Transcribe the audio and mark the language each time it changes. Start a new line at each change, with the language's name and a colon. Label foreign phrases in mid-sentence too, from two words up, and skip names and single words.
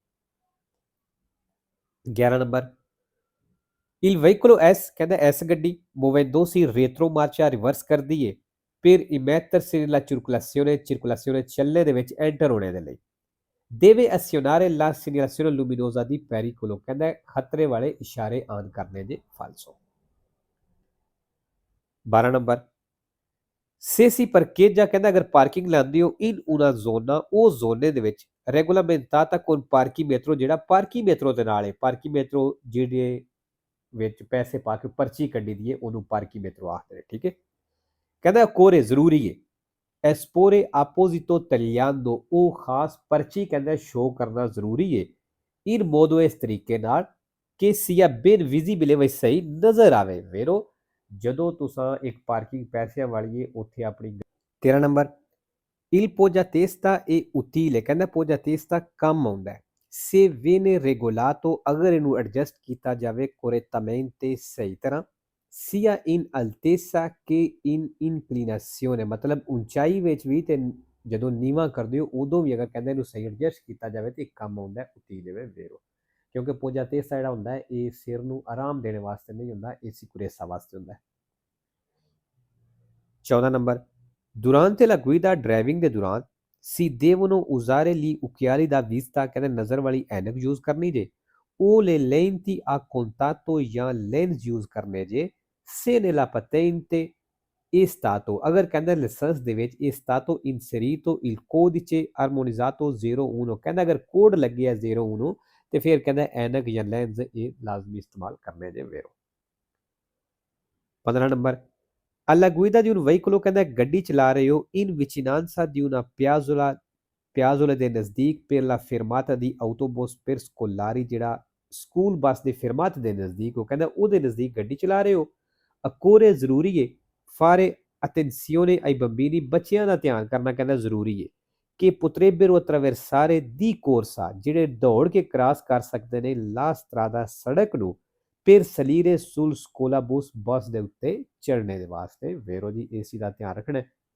Punjabi: 11 ਨੰਬਰ
Italian: Il veicolo S
Punjabi: ਕਹਿੰਦਾ S ਗੱਡੀ
Italian: muovendosi retromarcia
Punjabi: ਰਿਵਰਸ ਕਰਦੀ ਹੈ
Italian: per immettersi nella circolazione
Punjabi: ਚੱਲਣੇ ਦੇ ਵਿੱਚ ਐਂਟਰ ਹੋਣੇ ਦੇ ਲਈ
Italian: deve azionare la segnalazione luminosa di pericolo
Punjabi: ਕਹਿੰਦਾ ਖਤਰੇ ਵਾਲੇ ਇਸ਼ਾਰੇ ਆਨ ਕਰਨੇ ਦੇ ਫਾਲਸੋ। 12 ਨੰਬਰ
Italian: se si parcheggia
Punjabi: ਕਹਿੰਦਾ ਅਗਰ ਪਾਰਕਿੰਗ ਲਾਉਂਦੇ ਹੋ
Italian: in una zona
Punjabi: ਉਹ ਜ਼ੋਨੇ ਦੇ ਵਿੱਚ
Italian: regolamentata con parchimetro
Punjabi: ਜਿਹੜਾ parchimetro ਦੇ ਨਾਲ ਹੈ parchimetro ਜਿਹੜੇ ਵਿੱਚ ਪੈਸੇ ਪਾ ਕੇ ਪਰਚੀ ਕੱਢੀ ਦੀ ਹੈ ਉਹਨੂੰ parchimetro ਆਖਦੇ ਨੇ, ਠੀਕ ਹੈ। ਕਹਿੰਦਾ ਕੋਰੇ ਜ਼ਰੂਰੀ ਹੈ
Italian: esporre apposito tagliando
Punjabi: ਉਹ ਖਾਸ ਪਰਚੀ ਕਹਿੰਦਾ ਸ਼ੋਅ ਕਰਨਾ ਜ਼ਰੂਰੀ ਹੈ
Italian: in modo
Punjabi: ਇਸ ਤਰੀਕੇ ਨਾਲ ਕਿ
Italian: sia ben visibile
Punjabi: ਵੀ ਸਹੀ ਨਜ਼ਰ ਆਵੇ ਵੇਰੋ ਜਦੋਂ ਤੁਸੀਂ ਇੱਕ ਪਾਰਕਿੰਗ ਪੈਸਿਆਂ ਵਾਲੀ ਹੈ ਉੱਥੇ ਆਪਣੀ। 13 ਨੰਬਰ
Italian: il poggiatesta
Punjabi: ਇਹ utile ਕਹਿੰਦਾ poggiatesta ਕੰਮ ਆਉਂਦਾ ਹੈ
Italian: se viene regolato
Punjabi: ਅਗਰ ਇਹਨੂੰ ਐਡਜਸਟ ਕੀਤਾ ਜਾਵੇ correttamente ਸਹੀ ਤਰ੍ਹਾਂ
Italian: sia in altezza che in inclinazione
Punjabi: ਮਤਲਬ ਉਚਾਈ ਵਿੱਚ ਵੀ ਤੇ ਜਦੋਂ ਨੀਵਾਂ ਕਰਦੇ ਹੋ ਉਦੋਂ ਵੀ ਅਗਰ ਕਹਿੰਦੇ ਇਹਨੂੰ ਸਹੀ ਐਡਜਸਟ ਕੀਤਾ ਜਾਵੇ ਤੇ ਕੰਮ ਆਉਂਦਾ utile ਵੇਰੋ ਕਿਉਂਕਿ poggiatesta ਜਿਹੜਾ ਹੁੰਦਾ ਹੈ ਇਹ ਸਿਰ ਨੂੰ ਆਰਾਮ ਦੇਣ ਵਾਸਤੇ ਨਹੀਂ ਹੁੰਦਾ, ਇਹ sicurezza ਵਾਸਤੇ ਹੁੰਦਾ ਹੈ। 14 ਨੰਬਰ
Italian: durante la guida
Punjabi: ਡਰਾਈਵਿੰਗ ਦੇ ਦੌਰਾਨ
Italian: si devono usare gli occhiali da vista
Punjabi: ਕਹਿੰਦੇ ਨਜ਼ਰ ਵਾਲੀ ਐਨਕ ਯੂਜ਼ ਕਰਨੀ ਜੇ
Italian: o le lenti a contatto
Punjabi: ਜਾਂ ਲੈਂਸ ਯੂਜ਼ ਕਰਨੇ ਜੇ
Italian: se nella patente è stato
Punjabi: ਅਗਰ ਕਹਿੰਦਾ ਲਾਇਸੈਂਸ ਦੇ ਵਿੱਚ
Italian: è stato inserito il codice armonizzato 01
Punjabi: ਕਹਿੰਦਾ ਅਗਰ ਕੋਡ ਲੱਗਿਆ 01 ਤੇ ਫਿਰ ਕਹਿੰਦਾ ਐਨਕ ਜਾਂ ਲੈਂਸ ਇਹ ਲਾਜ਼ਮੀ ਇਸਤੇਮਾਲ ਕਰਨੇ ਜੇ ਵੇਰੋ। 15 ਨੰਬਰ
Italian: alla guida di un veicolo
Punjabi: ਕਹਿੰਦਾ ਗੱਡੀ ਚਲਾ ਰਹੇ ਹੋ
Italian: in vicinanza di una piazzola
Punjabi: ਦੇ ਨਜ਼ਦੀਕ
Italian: per la fermata di autobus per scolari
Punjabi: ਜਿਹੜਾ ਸਕੂਲ ਬੱਸ ਦੇ fermate ਦੇ ਨਜ਼ਦੀਕ ਉਹ ਕਹਿੰਦਾ ਉਹਦੇ ਨਜ਼ਦੀਕ ਗੱਡੀ ਚਲਾ ਰਹੇ ਹੋ occorre ਜ਼ਰੂਰੀ ਹੈ
Italian: fare attenzione ai bambini
Punjabi: ਬੱਚਿਆਂ ਦਾ ਧਿਆਨ ਕਰਨਾ ਕਹਿੰਦਾ ਜ਼ਰੂਰੀ ਹੈ ਕਿ
Italian: potrebbero attraversare di corsa
Punjabi: ਜਿਹੜੇ ਦੌੜ ਕੇ ਕ੍ਰਾਸ ਕਰ ਸਕਦੇ ਨੇ
Italian: la strada
Punjabi: ਸੜਕ ਨੂੰ
Italian: per salire sul scolabus
Punjabi: ਬੱਸ ਦੇ ਉੱਤੇ ਚੜ੍ਹਨੇ ਦੇ ਵਾਸਤੇ ਵੇਰੋ ਜੀ ਏਸੀ ਦਾ ਧਿਆਨ ਰੱਖਣਾ।